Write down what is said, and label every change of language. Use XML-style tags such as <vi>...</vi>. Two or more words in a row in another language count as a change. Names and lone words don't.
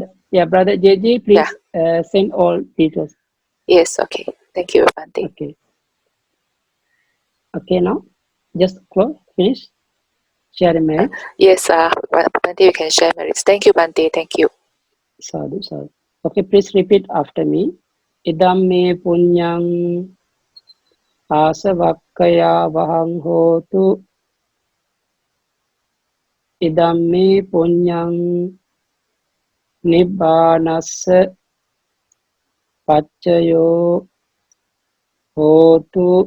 <en>brother JJ, please send all details. Yes, okay. Thank you, Bante. Okay. Okay, now just close, finish, share merit. Yes, Bante, you can share merits. Thank you, Bante. Thank you.</en> <pi>Sadhu, sadhu.</pi> <en>Okay, please repeat after me.</en> <pi>Idam me punyang asavakkaya vahang hotu. Idam me punyang nibbanassa paccayo hotu.</pi>